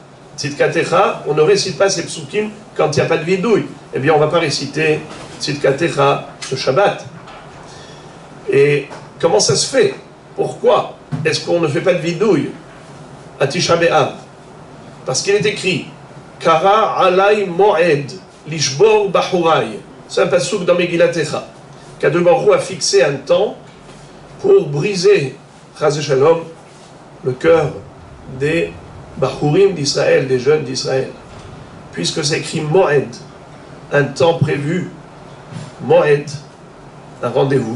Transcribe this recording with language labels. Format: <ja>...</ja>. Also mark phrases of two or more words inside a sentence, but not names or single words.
<fr>Tzidkatecha, on ne récite pas ces psukim quand il n'y a pas de vidouille. Eh bien on ne va pas réciter Tzidkatecha ce Shabbat. Et comment ça se fait? Pourquoi est-ce qu'on ne fait pas de vidouille à Tisha B'Av? Parce qu'il est écrit</fr> <he>קרא עלי מועד לשבור בחורי.</he> <fr>C'est un passouk dans Megillat-Echa. Qu'</fr> <he>הקדוש ברוך הוא</he> <fr>a fixé un temps pour briser,</fr> <he>חס שלום,</he> <fr>le cœur des Bahurim d'Israël, des jeunes d'Israël. Puisque c'est écrit Moed, un temps prévu, Moed, un rendez-vous.</fr>